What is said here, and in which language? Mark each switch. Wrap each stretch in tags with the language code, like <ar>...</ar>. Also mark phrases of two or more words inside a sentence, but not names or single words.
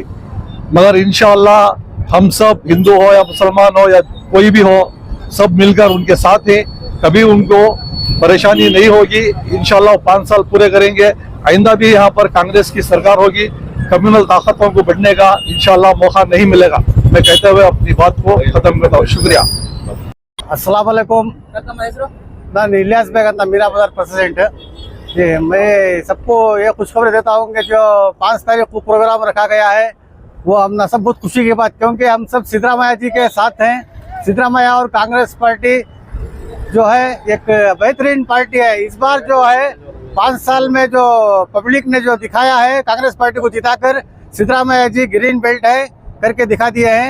<hi>मगर</hi> <ar>إن شاء الله</ar> <hi>हम सब हिंदू हो या मुसलमान हो या कोई भी हो, सब मिलकर उनके साथ हैं। कभी उनको परेशानी नहीं होगी।</hi> <ar>إن شاء الله</ar> <hi>5 साल पूरे करेंगे। आइंदा भी यहाँ पर कांग्रेस की सरकार होगी। कम्युनल ताकतों को बढ़ने का</hi> <ar>إن شاء الله</ar> <hi>मौका नहीं मिलेगा। मैं कहते हुए अपनी बात को खत्म करता हूँ। शुक्रिया।</hi> <ar>السلام عليكم.</ar> <kn>ನಾನು ಇಲಿಯಾಸ್ ಬೇಗ್ ಅಂತ</kn> <hi>मीरा बाजार प्रेसिडेंट। मैं सबको ये खुशखबरी देता हूँ कि जो 5 तारीख को प्रोग्राम रखा गया है वो हम सब बहुत खुशी की बात, क्योंकि हम सब सिद्धरामैया जी के साथ हैं। सिद्धरामैया और कांग्रेस पार्टी जो है एक बेहतरीन पार्टी है। इस बार जो है 5 साल में जो पब्लिक ने जो दिखाया है, कांग्रेस पार्टी को जिताकर सिद्धरामैया जी ग्रीन बेल्ट है करके दिखा दिए हैं।</hi>